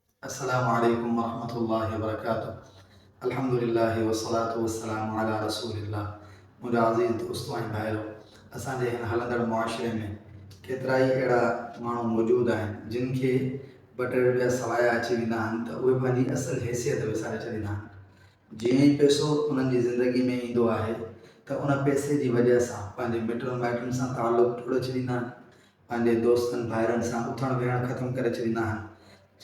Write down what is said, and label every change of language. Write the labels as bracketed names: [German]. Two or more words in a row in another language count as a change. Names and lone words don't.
[Arabic] السلام عليكم ورحمة الله وبركاته الحمد لله والصلاة والسلام على رسول الله. [Sindhi] मुंहिंजा अज़ीज़ दोस्तो ऐं भाइरो, असांजे हिन हलंदड़ मुआशिरे में केतिरा ई अहिड़ा माण्हू मौजूदु आहिनि जिन खे ॿ टे रुपया सवाया अची वेंदा आहिनि त उहे पंहिंजी असुलु हैसियत विसारे छॾींदा आहिनि। जीअं ई पैसो उन्हनि जी ज़िंदगी में ईंदो आहे त उन पैसे जी वजह सां पंहिंजे मिटनि माइटनि सां तालुक़ु तोड़े छॾींदा आहिनि, पंहिंजे दोस्तनि भाइरनि सां उथणु वेहणु ख़तमु करे छॾींदा आहिनि।